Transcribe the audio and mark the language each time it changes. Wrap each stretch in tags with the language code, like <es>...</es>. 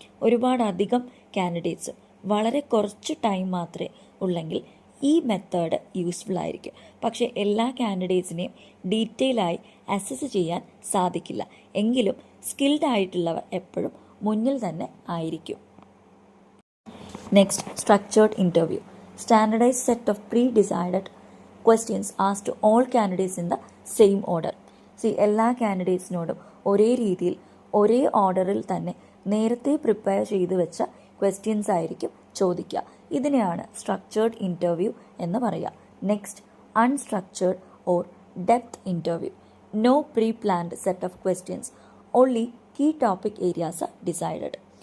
<ml>ഒരുപാടധികം കാൻഡിഡേറ്റ്സ് വളരെ കുറച്ച് ടൈം മാത്രമേ ഉള്ളെങ്കിൽ ഈ മെത്തേഡ് യൂസ്ഫുൾ ആയിരിക്കും. പക്ഷേ എല്ലാ കാൻഡിഡേറ്റ്സിനെയും ഡീറ്റെയിൽ ആയി അസസ് ചെയ്യാൻ സാധിക്കില്ല. എങ്കിലും സ്കിൽഡ് ആയിട്ടുള്ളവർ എപ്പോഴും മുന്നിൽ തന്നെ ആയിരിക്കും.</ml> <en>Next, structured interview. Standardized set of pre-decided questions asked to all candidates in the same order.</en> <ml>എല്ലാ കാൻഡിഡേറ്റ്സിനോടും ഒരേ രീതിയിൽ ഒരേ ഓർഡറിൽ തന്നെ നേരത്തെ പ്രിപ്പയർ ചെയ്ത് വെച്ച ക്വസ്റ്റ്യൻസ് ആയിരിക്കും ചോദിക്കുക. ഇതിനെയാണ് സ്ട്രക്ചേർഡ് ഇൻ്റർവ്യൂ എന്ന് പറയുക.</ml> <en>Next, unstructured or depth interview. No pre planned set of questions, only key topic areas are decided.</en>